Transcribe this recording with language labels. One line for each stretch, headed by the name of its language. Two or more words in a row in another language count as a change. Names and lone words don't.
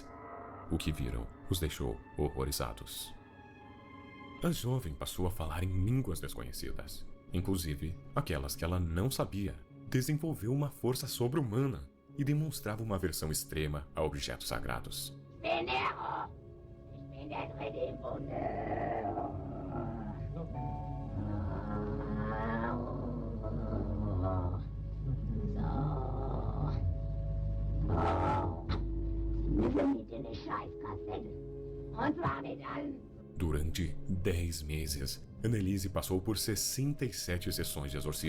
Portuguese: O que viram os deixou horrorizados. A jovem passou a falar em línguas desconhecidas, inclusive aquelas que ela não sabia. Desenvolveu uma força sobre-humana e demonstrava uma aversão extrema a objetos sagrados. Venero!
German: Ich bin der dritte im Bunde!
Portuguese: Durante 10 meses, Annelise passou por 67 sessões de exorcismo.